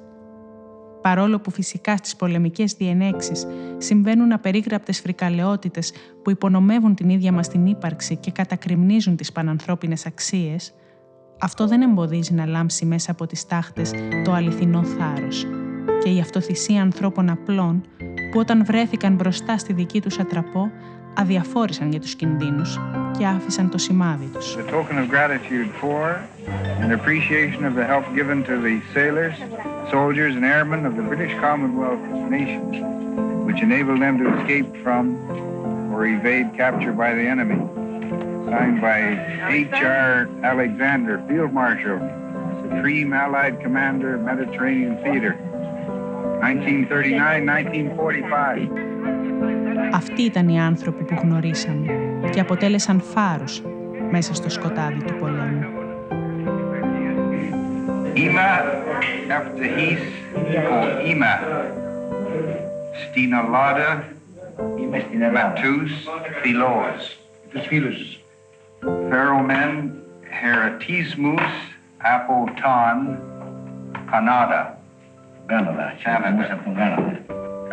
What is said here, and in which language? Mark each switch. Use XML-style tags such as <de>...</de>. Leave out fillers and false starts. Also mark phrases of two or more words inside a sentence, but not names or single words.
<el>Παρόλο που φυσικά στις πολεμικές διενέξεις συμβαίνουν απερίγραπτες φρικαλαιότητες που υπονομεύουν την ίδια μας την ύπαρξη και κατακριμνίζουν τις πανανθρώπινες αξίες, αυτό δεν εμποδίζει να λάμψει μέσα από τις τάχτες το αληθινό θάρρος και η αυτοθυσία ανθρώπων απλών που όταν βρέθηκαν μπροστά στη δική τους ατραπό αδιαφόρησαν για τους κινδύνους και άφησαν το σημάδι τους.</el> <en>A token of gratitude for and appreciation of the help given to the sailors, soldiers and airmen of the British Commonwealth nations, which enabled them to escape from or evade capture by the enemy. Signed by H.R. Alexander, Field Marshal, Supreme Allied Commander, Mediterranean Theater, 1939-1945.</en> <el>Αυτοί ήταν οι άνθρωποι που γνωρίσαμε και αποτέλεσαν φάρους μέσα στο σκοτάδι του πολέμου. Ima efter his och Ima. Stina Lada Matus, Philos. Τους φίλους. Ferromen, Heratismus, Appleton, Canada. Κάναδα. Canada. Από τον Κάναδα.</el>